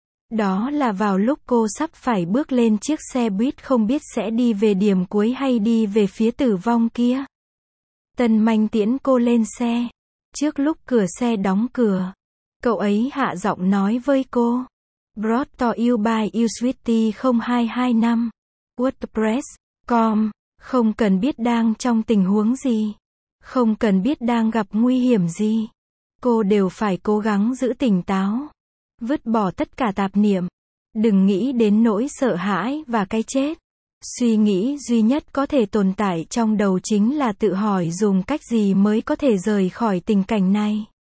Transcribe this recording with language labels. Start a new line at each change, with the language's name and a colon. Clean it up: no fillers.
Vietnamese: Đó là vào lúc cô sắp phải bước lên chiếc xe buýt không biết sẽ đi về điểm cuối hay đi về phía tử vong kia. Tân Manh tiễn cô lên xe. Trước lúc cửa xe đóng cửa, cậu ấy hạ giọng nói với cô.
English: Brought to you by Usuity 0225. WordPress.com.
Vietnamese: Không cần biết đang trong tình huống gì. Không cần biết đang gặp nguy hiểm gì. Cô đều phải cố gắng giữ tỉnh táo. Vứt bỏ tất cả tạp niệm. Đừng nghĩ đến nỗi sợ hãi và cái chết. Suy nghĩ duy nhất có thể tồn tại trong đầu chính là tự hỏi dùng cách gì mới có thể rời khỏi tình cảnh này.